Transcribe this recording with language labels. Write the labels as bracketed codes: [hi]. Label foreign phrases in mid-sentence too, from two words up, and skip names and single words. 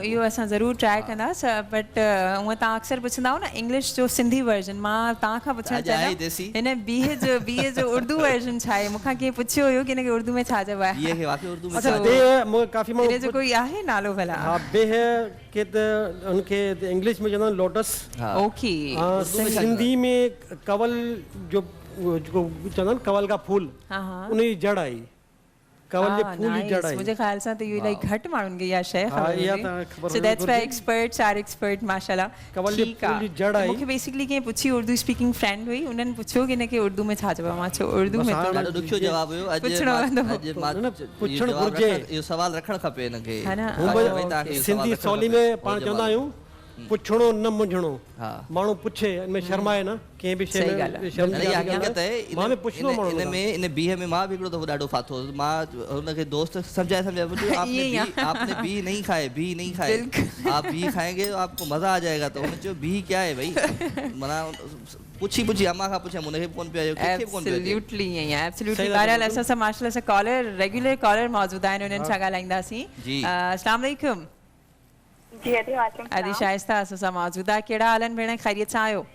[sd] इहो असां ज़रूरु ट्राई कंदासीं बट हूअं तव्हां अक्सर पुछंदा आहियो न इंग्लिश जो सिंधी वर्जन मां तव्हां खां पुछणु चाहियां हिन बीह जो उर्दू वर्जन छा आहे मूंखां कंहिं पुछियो हुयो की हिनखे उर्दू में छा चइबो आहे बीह खे वाक़ई उर्दू में काफ़ी माण्हू हिन जो कोई आहे नालो भला हा बिह खे त हुनखे इंग्लिश में चवंदा आहिनि लोटस ओके सिंधी में कवल जो जेको चवंदा आहिनि [ur] کنول کا پھول [sd] उन जी जड़ आई कवल जे फूल जी जड़ आई मुंहिंजे ख़्याल सां त इहो इलाही घटि माण्हुनि खे इहा शइ ख़बर [en] so that's why experts are expert [sd] माशाल्लाह कवल जे फूल जी जड़ आई मूंखे बेसिकली कंहिं पुछी [en] Urdu speaking friend [sd] हुई उन्हनि पुछियो कि हिनखे उर्दू में छा चइबो आहे मां चयो उर्दू में ॾाढो ॾुखियो जवाबु हुयो पुछणु घुरिजे इहो सवाल रखणु खपे हिनखे सिंधी सवली में पाण चवंदा आहियूं पुछणो न मुंझणो माण्हू पुछे हिनमें शर्माए न कंहिं बि शइ में हक़ीक़त आहे इन बीह में मां बि हिकिड़ो दफ़ो ॾाढो फाथो मां हुनखे दोस्त सम्झाए [ur] آپ نے بیہ نہیں کھائے بیہ نہیں کھائے آپ بیہ کھائیں گے تو آپ کو مزہ آ جائے گا تو [sd] हुन चयो [ur] بیہ کیا ہے بھائی [sd] माना पुछी अम्मा खां पुछियमि हुनखे कोन पियो एब्सोल्युटली ईअं आहे एब्सोल्युटली बहरहाल असां सां माशाल्लाह सां कॉलर [en] regular caller [sd] मौजूद आहिनि उन्हनि सां ॻाल्हाईंदासीं [ar] السلام علیکم [sd] जी अदी शाइस्ता असां सां मौजूद आहे कहिड़ा हाल आहिनि भेण ख़ैरियत सां आहियो